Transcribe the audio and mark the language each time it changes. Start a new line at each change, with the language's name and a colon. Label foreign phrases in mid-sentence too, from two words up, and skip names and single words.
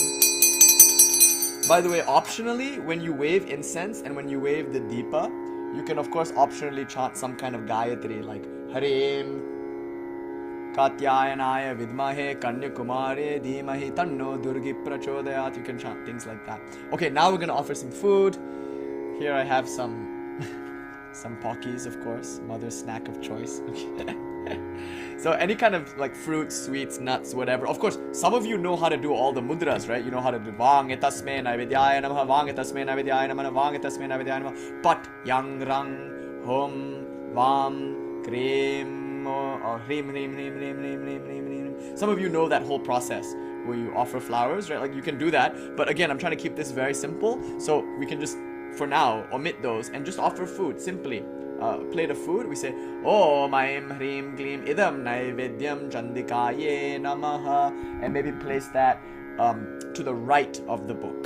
English: By the way, optionally, when you wave incense and when you wave the Deepa, you can of course optionally chant some kind of Gayatri like
Sanskrit: ह्रीं कात्यायनाय विद्महे कन्याकुमारि धीमहि तन्नो दुर्गि प्रचोदयात्.
English: You can chant things like that. Okay, now we're going to offer some food. Here I have some pockies, of course, mother's snack of choice. So any kind of like fruits, sweets, nuts, whatever. Of course, some of you know how to do all the mudras, right? You know how to do
Sanskrit: वं एतस्मै विद्या नमः, वं एतस्मै विद्या नमः, वं एतस्मै विद्या नमः, फट्, यं, रं, हुं, वं, क्रीं, or ह्रीं, ह्रीं, ह्रीं, ह्रीं, ह्रीं, ह्रीं, ह्रीं, ह्रीं.
English: Some of you know that whole process where you offer flowers, right? Like you can do that. But again, I'm trying to keep this very simple. So we can just, for now, omit those and just offer food simply. plate of food, we say
Sanskrit: ॐ ऐं ह्रीं ग्लीं इदं नैवेद्यं चण्डिकायै नमः,
English: and maybe place that to the right of the book.